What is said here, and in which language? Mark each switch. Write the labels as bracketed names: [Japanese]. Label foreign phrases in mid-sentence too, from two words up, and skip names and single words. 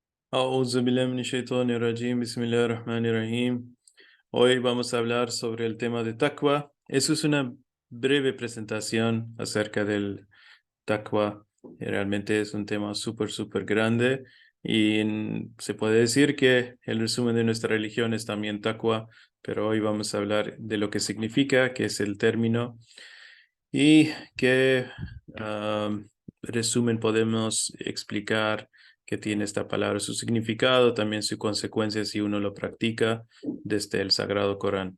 [Arabic] أعوذ بالله من الشيطان الرجيم. بسم الله الرحمن الرحيم. [Spanish] Hoy vamos a hablar sobre el tema de taqwa. Eso es una breve presentación acerca del taqwa. Realmente es un tema súper grande y se puede decir que el resumen de nuestra religión es también taqwa, pero hoy vamos a hablar de lo que significa, qué es el término y qué resumen podemos explicar que tiene esta palabra, su significado, también su consecuencia si uno lo practica desde el Sagrado Corán.